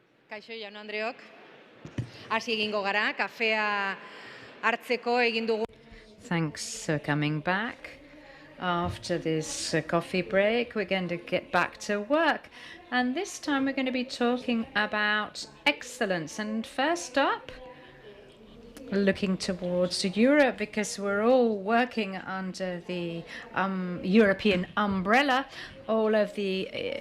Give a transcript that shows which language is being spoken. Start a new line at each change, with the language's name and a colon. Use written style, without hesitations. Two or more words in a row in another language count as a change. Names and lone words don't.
Basque: Kaixo jaun Andreok. Hasi egingo gara, kafea hartzeko egin dugu.
English: Thanks for coming back. After this coffee break, we're going to get back to work. And this time we're going to be talking about excellence. And first up, looking towards Europe, because we're all working under the European umbrella, all of the...